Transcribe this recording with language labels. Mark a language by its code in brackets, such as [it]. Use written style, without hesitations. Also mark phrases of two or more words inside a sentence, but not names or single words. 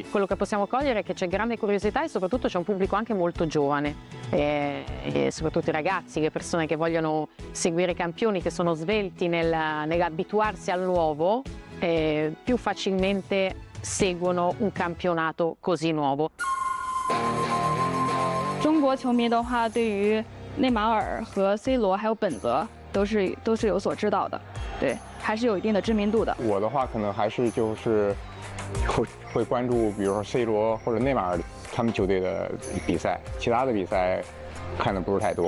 [it] Quello che possiamo cogliere è che c'è grande curiosità e soprattutto c'è un pubblico anche molto giovane, e soprattutto i ragazzi, le persone che vogliono seguire i campioni, che sono svelti nell'abituarsi al nuovo, più facilmente seguono un campionato così nuovo. [zh] 中国球迷的话，对于内马尔和 C 罗还有本泽都是有所知道的，对，还是有一定的知名度的。我的话可能还是就是会关注，比如说 C 罗或者内马尔他们球队的比赛，其他的比赛看的不是太多，